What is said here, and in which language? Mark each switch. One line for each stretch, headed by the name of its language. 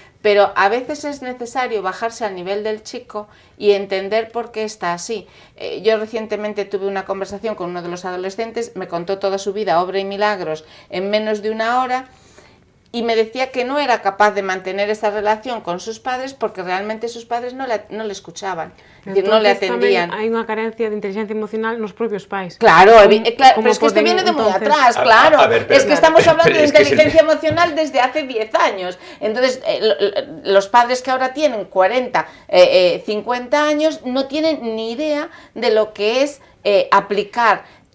Spanish: Pero a veces es necesario bajarse al nivel del chico y entender por qué está así. Yo recientemente tuve una conversación con uno de los adolescentes, me contó toda su vida, obra y milagros, en menos de una hora, y me decía que no era capaz de mantener esa relación con sus padres porque realmente sus padres no le escuchaban, es decir, no le atendían.
Galician: Hay unha carencia de inteligencia emocional nos propios pais.
Spanish: Claro, claro, pero es que esto viene de muy atrás, claro. Es que estamos hablando de inteligencia emocional desde hace 10 años. Entonces, los padres que ahora tienen 40, 50 años no tienen ni idea de lo que es aplicar.